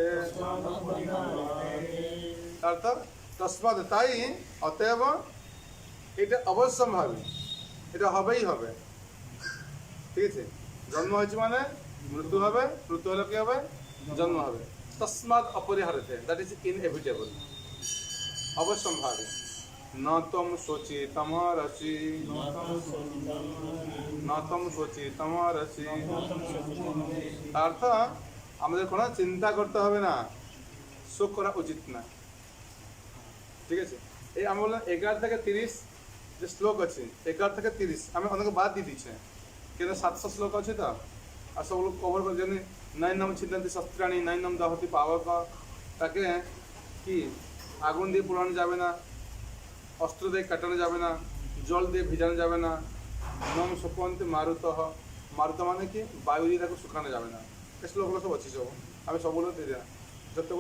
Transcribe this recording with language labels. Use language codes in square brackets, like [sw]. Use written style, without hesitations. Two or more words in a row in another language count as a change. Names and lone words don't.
[bn] অর্থাৎ তস্মাৎ তাই অতএব এটা অবশ্যম্ভাবী এটা হবেই হবে ঠিক আছে জন্ম হয়েছে মানে মৃত্যু হবে মৃত্যু হলে কি হবে জন্ম হবে [sa] তস্মাৎ অপরিহার্যতে [en] that is inevitable [bn] অবশ্যম্ভাবী [sa] न त्वं शोचितमर्हसि [bn] অর্থ আমাদের কোনো চিন্তা করতে হবে না শোক করা উচিত না ঠিক আছে এই আমি বললাম 11 থেকে 30 যে শ্লোক আছে 11 থেকে 30 আমি অনেকে বাদ দিয়ে দিচ্ছি কিন্তু 700 শ্লোক আছে তো আর সবগুলো কভার করে জানি [sa] নৈনম ছিন্দন্তি শস্ত্রাণি নৈনম দহতি পাবক [bn] তাকে কি আগুন দিয়ে পোড়ানো যাবে না অস্ত্র দিয়ে কাটানো যাবে না জল দিয়ে ভিজানো যাবে না নম [sa] শোকন্তি মারুত [bn] মারুত মানে কি বায়ু দিয়ে তাকে শুকানো যাবে না এই শ্লোকগুলো সব আছে সব আমি সবগুলো দিয়ে দিলাম যতগুলো